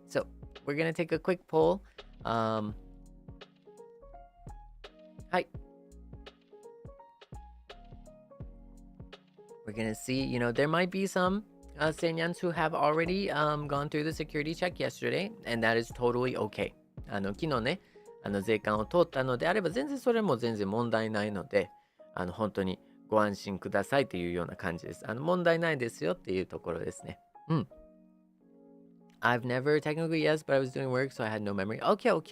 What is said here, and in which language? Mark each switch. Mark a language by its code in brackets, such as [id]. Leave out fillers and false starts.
[en] So, we're gonna take a quick poll. Hi. We're gonna see, you know, there might be some Seinyans who have already gone through the security check yesterday, and that is totally okay. [ja] 昨日ね、税関を通ったのであれば、全然それも全然問題ないので、本当にご安心くださいというような感じです。問題ないですよっていうところですね。 [en] I've never technically, yes, but I was doing work, so I had no memory. Okay.